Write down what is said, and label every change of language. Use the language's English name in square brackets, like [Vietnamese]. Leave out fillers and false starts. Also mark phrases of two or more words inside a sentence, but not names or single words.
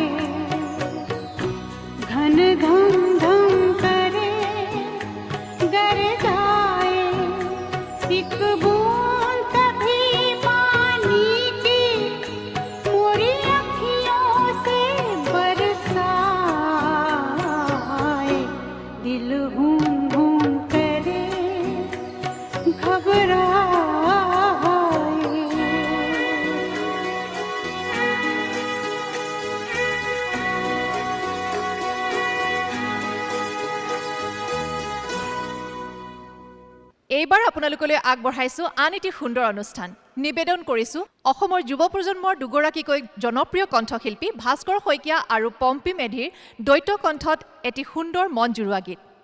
[Hindi] घन धम धम करे डर जाए एक बूंद कभी पानी की मोरी अखियों से बरसाए दिल हुम हुम करे घबराए [Assamese] এইবাৰ আপোনালোকলৈ আগবঢ়াইছোঁ আন এটি সুন্দৰ অনুষ্ঠান নিবেদন কৰিছোঁ অসমৰ যুৱ প্ৰজন্মৰ দুগৰাকীকৈ জনপ্ৰিয় কণ্ঠশিল্পী ভাস্কৰ শইকীয়া আৰু পম্পী মেধিৰ দ্বৈত কণ্ঠত এটি সুন্দৰ মন জুৰুৱা গীত